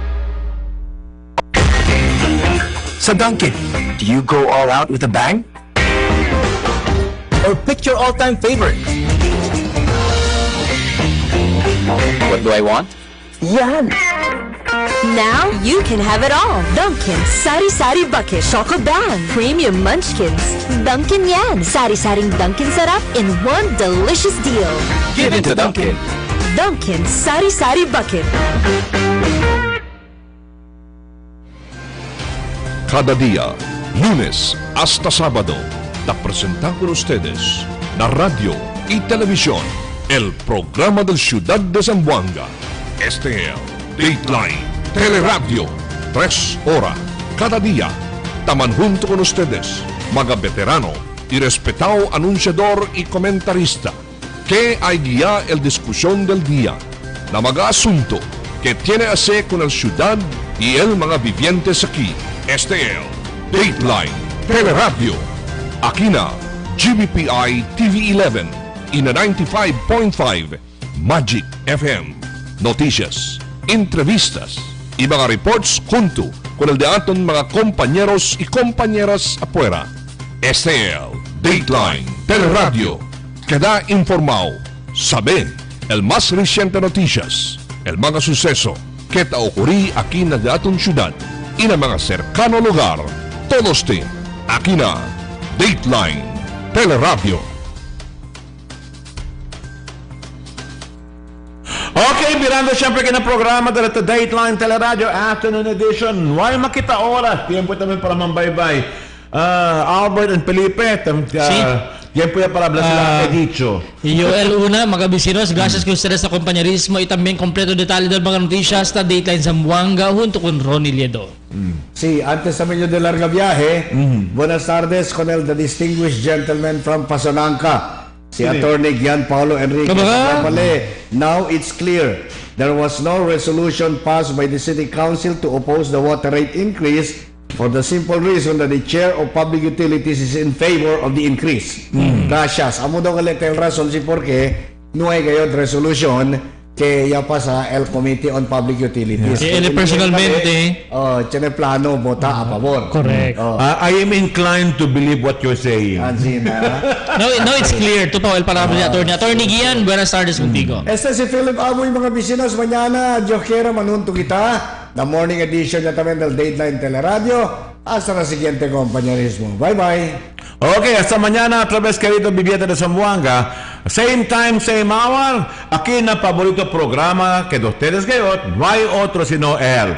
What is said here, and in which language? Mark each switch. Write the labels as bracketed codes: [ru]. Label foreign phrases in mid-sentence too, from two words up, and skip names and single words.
[en] Sa Dunkin', do you go all out with a bang? Or pick your all-time favorite? What do I want? Yan! Now you can have it all. Dunkin' Sari Sari Bucket Choco Bang Premium Munchkins. [tl] Dunkin' yan. Sari-saring Dunkin' sarap [en] in one delicious deal. Give it to Dunkin'. Dunkin' Sari Sari Bucket. [cbk] Cada día, lunes hasta sábado, te presentamos con ustedes la radio y televisión, el programa del Ciudad de Zamboanga. Este es Dateline, Teleradyo, 3 horas, cada día. Taman junto con ustedes, mga veterano y respetado anunciador y comentarista, que hay guía el discusión del día, na mga asunto que tiene a hacer con el ciudad y el mga vivientes aquí. Este es Dateline, Teleradyo. Aquí na GBPI TV11 y na 95.5 Magic FM. Noticias, entrevistas y mga reports junto con el de aton mga compañeros y compañeras afuera. Este es Dateline, Teleradyo. Queda informado, sabe el más reciente noticias, el mga suceso que te ocurrí aquí na de aton ciudad y na mga cercano lugar. Todos te aquí na Dateline, Teleradyo. Okay, mirando siyempre ka na programa de la Dateline Teleradyo Afternoon Edition. Why makita oras? Tiempo también para mambaybay. Albert and Felipe, tiempo ya para hablar sila dicho. Y yo, el una, mga vecinos, gracias que ustedes sa compañerismo y también completo detalye del mga noticias na Dateline Zamboanga junto con Ronnie Liedo. Sí, antes sa medyo de larga viaje, buenas tardes con el [en] the distinguished gentleman from Pasonanca, [cbk] si Attorney Gian Paulo Enrique. [en] Now it's clear there was no resolution passed by the City Council to oppose the water rate increase for the simple reason that the Chair of Public Utilities is in favor of the increase. [cbk] Gracias. Amo daw kalit el razón si porque no hay gayot resolution que ya pasa el Committee on Public Utilities. Él personalmente tiene plano vota a favor. [en] Correct. I am inclined to believe what you're saying. No, it's clear. [tl] Ito pa, [cbk] el palabra ni Attorney. Attorney Gian, buenas tardes contigo. Este si Philip Amoy, mga vecinos, mañana, yo quiero manunto kita. [en] The morning edition [cbk] ya también del Dateline Teleradyo. Hasta la siguiente compañerismo. [en] Bye-bye. [cbk] Okay, hasta mañana otra vez, querido viviente de Zamboanga. [en] Same time, same hour. [cbk] Aquí na paborito programa que de ustedes gayot, no hay otro sino el